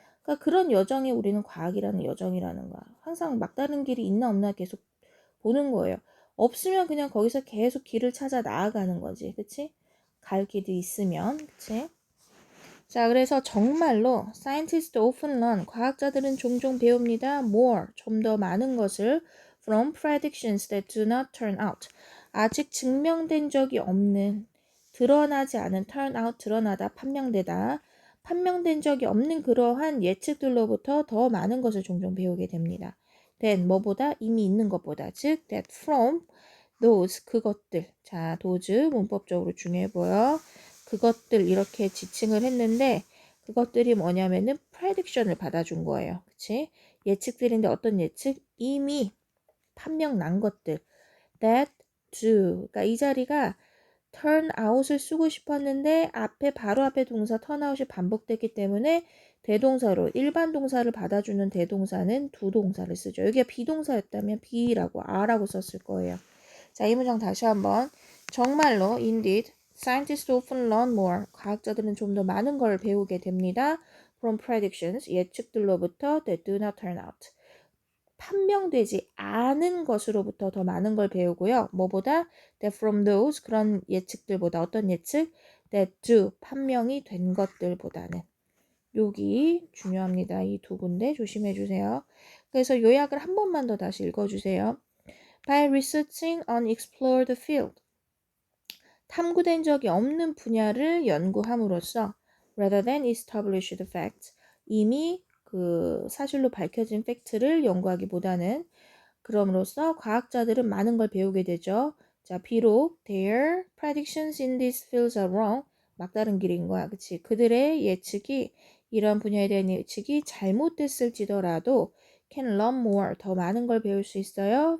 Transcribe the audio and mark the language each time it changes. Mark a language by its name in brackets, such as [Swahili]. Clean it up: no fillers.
[Korean] 그러니까 그런 여정이 우리는 과학이라는 여정이라는 거야. 항상 막다른 길이 있나 없나 계속 보는 거예요. 없으면 그냥 거기서 계속 길을 찾아 나아가는 거지. 그치? 갈 길이 있으면. 그치? 자, 그래서 정말로 [English] scientists often learn, [Korean] 과학자들은 종종 배웁니다. [English] more, [Korean] 좀 더 많은 것을 [English] from predictions that do not turn out. [Korean] 아직 증명된 적이 없는, 드러나지 않은 turn out, 드러나다, 판명되다. 판명된 적이 없는 그러한 예측들로부터 더 많은 것을 종종 배우게 됩니다. than 뭐보다 이미 있는 것보다 즉 [English] that from those [Korean] 그것들. 자, those 문법적으로 중요해 보여. 그것들 이렇게 지칭을 했는데 그것들이 뭐냐면은 prediction을 받아준 거예요. 그치? 예측들인데 어떤 예측? 이미 판명 난 것들. that do. 그러니까 이 자리가 turn out을 쓰고 싶었는데 바로 앞에 동사 turn out이 반복됐기 때문에 대동사로 일반 동사를 받아주는 대동사는 두 동사를 쓰죠. 여기가 비동사였다면 be라고 are라고 썼을 거예요. 자, 이 문장 다시 한번. 정말로 [English] indeed scientists often learn more. [Korean] 과학자들은 좀 더 많은 걸 배우게 됩니다. [English] from predictions [Korean] 예측들로부터 [English] that do not turn out. [Korean] 판명되지 않은 것으로부터 더 많은 걸 배우고요. 뭐보다? [English] that from those [Korean] 그런 예측들보다 어떤 예측? [English] that do [Korean] 판명이 된 것들보다는. 여기 중요합니다. 이 두 군데 조심해 주세요. 그래서 요약을 한 번만 더 다시 읽어 주세요. [English] By researching unexplored field. [Korean] 탐구된 적이 없는 분야를 연구함으로써 [English] rather than established facts. [Korean] 이미 그 사실로 밝혀진 팩트를 연구하기보다는 그럼으로써 과학자들은 많은 걸 배우게 되죠. 자, 비록 [English] their predictions in these fields are wrong. [Korean] 막다른 길인 거야. 그치? 그들의 예측이 이런 분야에 대한 예측이 잘못됐을지더라도 [English] can learn more. [Korean] 더 많은 걸 배울 수 있어요.